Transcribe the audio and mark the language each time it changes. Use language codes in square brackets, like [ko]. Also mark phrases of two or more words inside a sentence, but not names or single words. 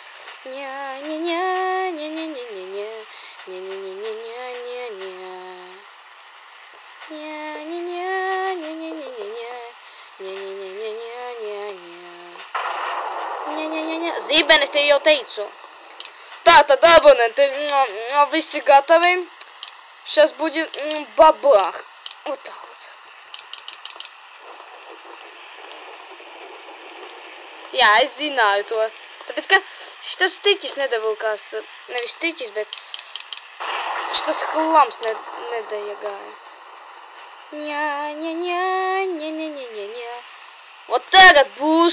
[lv] Zīben, es tev jau teicu. Tātad, abonenti, visi gatavi. [ru] Šas будет бабах. Вот так вот. [lv] Jā, es zināju to. Tāpēc, ka šitas striķis nedavilkās. Nevis striķis, bet šitas hlams nedaiegāja. Vot tagad būs.